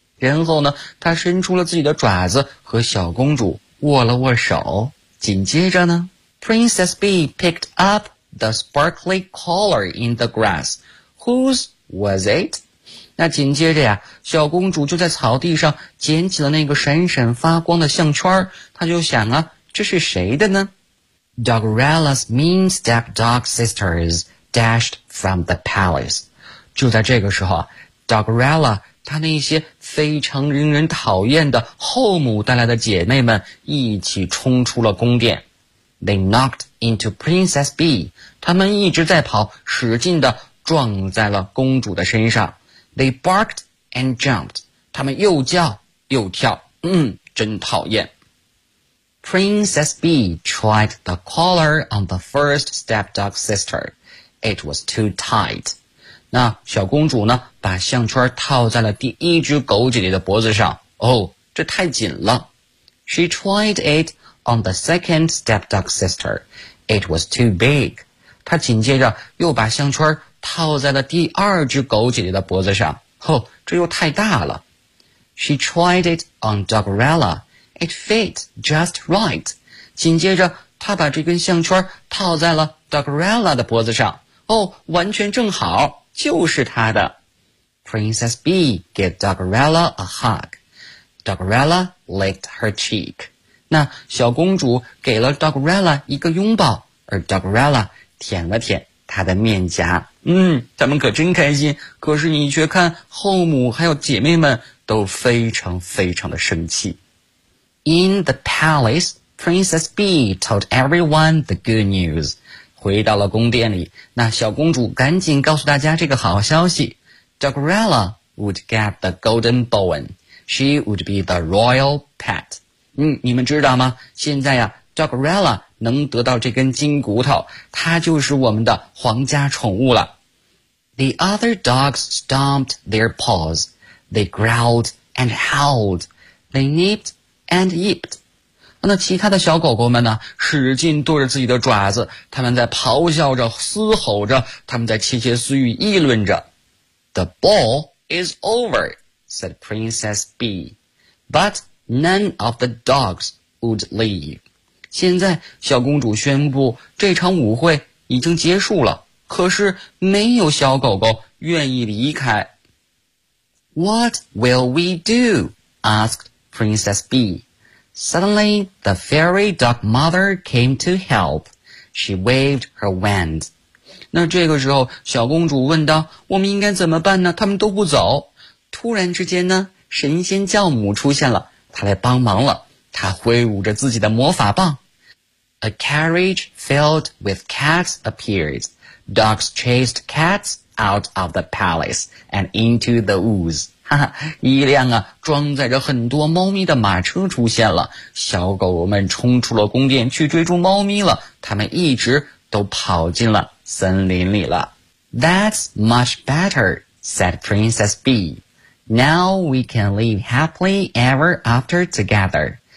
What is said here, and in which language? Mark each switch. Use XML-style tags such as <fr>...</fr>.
<zh>然后呢他伸出了自己的爪子和小公主握了握手。紧接着呢</zh> <en>Princess Bee picked up the sparkly color in the grass. Whose was it?</en> <zh>那紧接着呀，小公主就在草地上捡起了那个闪闪发光的项圈，她就想啊，这是谁的呢？</zh> <en>Dogrella's mean stepdog sisters dashed from the palace.</en> <zh>就在这个时候啊， Dogrella他那些非常令人讨厌的后母带来的姐妹们一起冲出了宫殿。</zh> <en>They knocked into Princess Bee.</en> <zh>他们一直在跑，使劲地撞在了公主的身上。</zh> <en>They barked and jumped.</en> <zh>他们又叫又跳，嗯，真讨厌。</zh> <en>Princess Bee tried the collar on the first stepdog sister. It was too tight.</en> <zh>那小公主呢，把项圈套在了第一只狗姐姐的脖子上。哦，这太紧了。</zh> <en>She tried it on the second stepdog sister. It was too big.</en> <zh>她紧接着又把项圈套在了第二只狗姐姐的脖子上。哦，这又太大了。</zh> <en>She tried it on Dogrella. It fit just right.</en> <zh>紧接着她把这根项圈套在了 Dogrella 的脖子上。哦，完全正好。就是他的。</zh> <en>Princess Bee gave Dogrella a hug. Dogrella licked her cheek.</en> <zh>那小公主给了 Dogrella 一个拥抱，而 Dogrella 舔了舔她的面颊。嗯，他们可真开心，可是你却看后母还有姐妹们都非常非常的生气。</zh> <en>In the palace, Princess Bee told everyone the good news.</en> <zh>回到了宫殿里，那小公主赶紧告诉大家这个好消息。</zh> <en>Dogrella would get the golden bone. She would be the royal pet.</en> <zh>嗯，你们知道吗？现在呀， Dogrella 能得到这根金骨头，她就是我们的皇家宠物了。</zh> <en>The other dogs stomped their paws. They growled and howled. They nipped and yipped.</en> <zh>那其他的小狗狗们呢，使劲跺着自己的爪子，他们在咆哮着，嘶吼着，他们在窃窃私语，议论着。</zh> <en>The ball is over, said Princess Bee. But none of the dogs would leave.</en> <zh>现在小公主宣布这场舞会已经结束了，可是没有小狗狗愿意离开。</zh> <en>What will we do? Asked Princess Bee. Suddenly, the fairy dog mother came to help. She waved her wand.</en> <zh>那这个时候，小公主问道，我们应该怎么办呢？他们都不走。突然之间呢，神仙教母出现了，她来帮忙了。她挥舞着自己的魔法棒。</zh> <en>A carriage filled with cats appeared. Dogs chased cats out of the palace and into the woods.</en> <zh>哈哈，一辆啊装载着很多猫咪的马车出现了，小狗们冲出了宫殿去追逐猫咪了，他们一直都跑进了森林里了。</zh> <en>That's much better, said Princess Bee. Now we can live happily ever after together.</en>